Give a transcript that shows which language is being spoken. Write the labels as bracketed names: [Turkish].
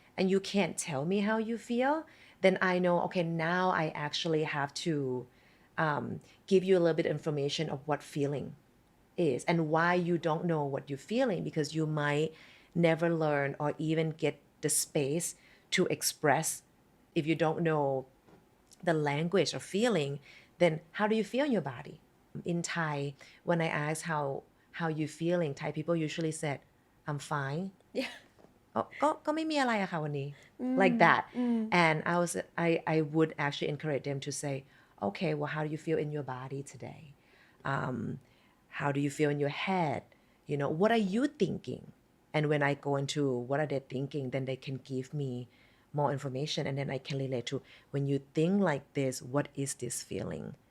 [English] And you can't tell me how you feel, then I know, okay, now I actually have to give you a little bit of information of what feeling is and why you don't know what you're feeling, because you might never learn or even get the space to express. If you don't know the language of feeling, then how do you feel in your body? In Thai, when I ask how you feeling, Thai people usually said, I'm fine. Yeah. [Thai] ก็ไม่มีอะไรอะค่ะวันนี้ [English] like that. And I would actually encourage them to say, okay, well, how do you feel in your body today? How do you feel in your head? You know, what are you thinking? And when I go into what are they thinking, then they can give me more information, and then I can relate to, when you think like this, what is this feeling?